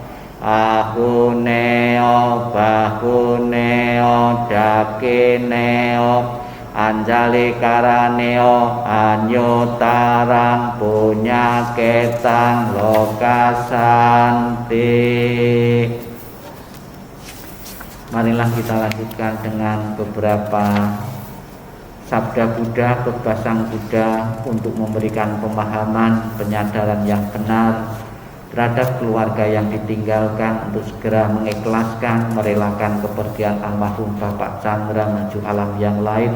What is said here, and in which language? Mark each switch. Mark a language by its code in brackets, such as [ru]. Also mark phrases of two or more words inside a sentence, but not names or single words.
[pi] ahuneo bahuneo dakineo anjali karaneo anyutarang punyaketang lokasanti. [id] Marilah kita lanjutkan dengan beberapa sabda Buddha, khotbah Sang Buddha untuk memberikan pemahaman, penyadaran yang benar terhadap keluarga yang ditinggalkan untuk segera mengikhlaskan, merelakan kepergian almarhum Bapak Chandra menuju alam yang lain.